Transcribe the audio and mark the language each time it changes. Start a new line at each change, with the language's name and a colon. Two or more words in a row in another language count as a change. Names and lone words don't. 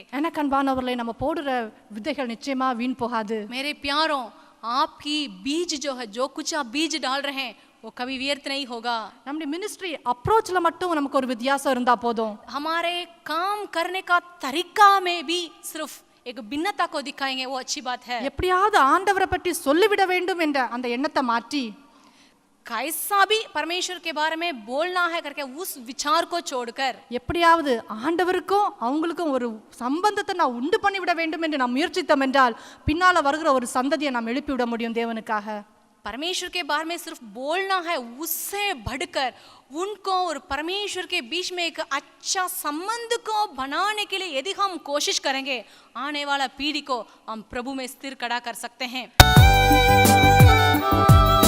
Tamil: எனக்கு அன்பானவர்களே, நம்ம போடுற விதைகள் நிச்சயமா வீண் போகாது.
Hindi: मेरे प्यारों, आपकी बीज जो है, जो कुछ आप बीज डाल रहे हैं वो कभी व्यर्थ नहीं होगा.
Tamil: நம்முடைய
English: ministry approach
Tamil: மட்டும் நமக்கு ஒரு வித்தியாசம் இருந்தா போதும்.
Hindi: हमारे काम करने का तरीका में भी सिर्फ एक भिन्नता को दिखाएंगे, वो अच्छी बात है.
Tamil: எப்படியாவது ஆண்டவரை பற்றி சொல்லிவிட வேண்டும் என்ற அந்த எண்ணத்தை மாற்றி
Hindi: कैसा भी परमेश्वर के बारे में बोलना है करके उस विचार को छोड़कर
Tamil: எப்படியாவது ஆண்டவருக்கும் அவங்களுக்கும் ஒரு சம்பந்தத்தை நான் உண்டு பண்ணிவிட வேண்டும் என்று நாம் முயற்சித்தோம் என்றால் பின்னால வருகிற ஒரு சந்ததியை நாம் எழுப்பிவிட முடியும் தேவனுக்காக.
Hindi: परमेश्वर के बारे में सिर्फ बोलना है, उससे बढ़कर उनको और परमेश्वर के बीच में एक अच्छा संबंध को बनाने के लिए यदि हम कोशिश करेंगे, आने वाला पीढ़ी को हम प्रभु में स्थिर खड़ा कर सकते हैं.